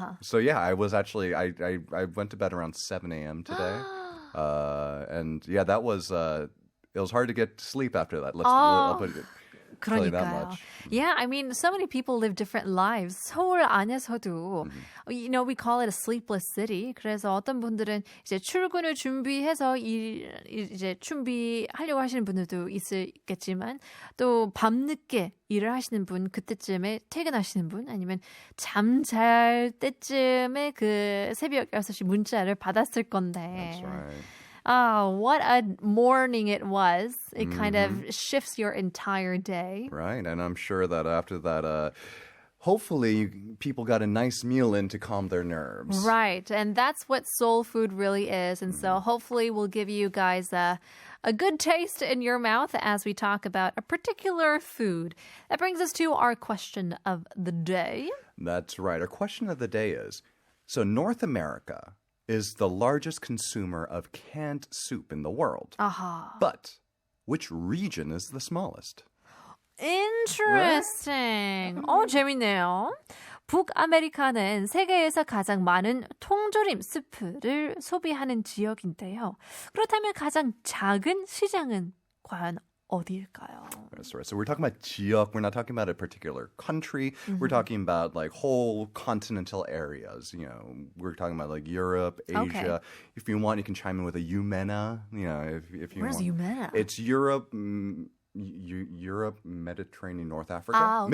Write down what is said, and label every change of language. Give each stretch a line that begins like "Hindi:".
English: So yeah, I was actually, I went to bed around 7 a.m. today. And yeah, that was, it was hard to get sleep after that. I'll put it tell you that much. Yeah, I mean, so many people live different lives.
Korean: 서울 안에서도,
English: we call it a sleepless city.
Korean: 그래서 어떤 분들은 이제 출근을 준비해서 이제 준비하려고 하시는 분들도 있겠지만, 또 밤늦게 일을 하시는 분, 그때쯤에 퇴근하시는 분, 아니면 잠잘 때쯤에 그 새벽 6시 문자를 받았을 건데.
English: That's right. What a morning it was. It kind of shifts your entire day. Right, and I'm sure that after that, hopefully people got a nice meal in to calm their nerves. Right, and that's what soul food really is. And so hopefully we'll give you guys a good taste in your mouth as we talk about a particular food. That brings us to our question of the day. That's right. Our question of the day is, so North America is the largest consumer of canned soup in the world. But which region is the smallest? Interesting.
Korean: 재밌네요. 북아메리카는 세계에서 가장 많은 통조림 스프를 소비하는 지역인데요. 그렇다면 가장 작은 시장은 과연 어디일까요?
English: That's right. So we're talking about 지역. We're not talking about a particular country. We're talking about like whole continental areas. We're talking about like Europe, Asia. Okay. If you want, you can chime in with a UMENA. If you Where's want. UMENA? It's Europe. Europe, Mediterranean, North Africa.